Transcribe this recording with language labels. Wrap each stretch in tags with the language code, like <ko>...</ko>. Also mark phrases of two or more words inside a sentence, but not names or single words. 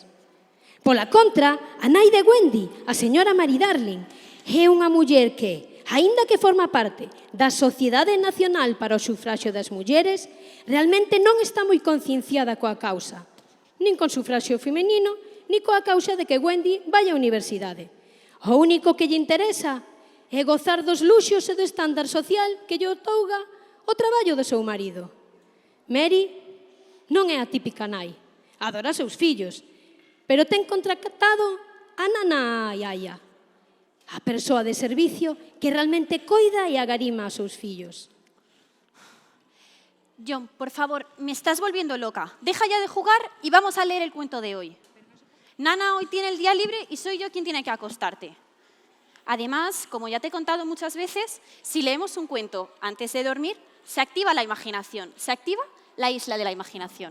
<gl>Pola contra, a nai de Wendy, a señora Mary Darling, é unha muller que, aínda que forma parte da Sociedade Nacional para o Sufraxio das Mulleres, realmente non está moi concienciada coa causa, nin con sufraxio femenino, nin coa causa de que Wendy vai á universidade. O único que lle interesa é gozar dos luxos e do estándar social que lle outorga o traballo do seu marido. Mary non é a típica nai, adora seus fillos, pero ten contratado a nana iaia, a persoa de servicio que realmente coida e agarima aos seus fillos. John,</gl> <es>por favor, me estás volviendo loca. Deja ya de jugar y vamos a leer el cuento de hoy. Nana hoy tiene el día libre y soy yo quien tiene que acostarte. Además, como ya te he contado muchas veces, si leemos un cuento antes de dormir, se activa la imaginación, se activa la isla de la imaginación.</es>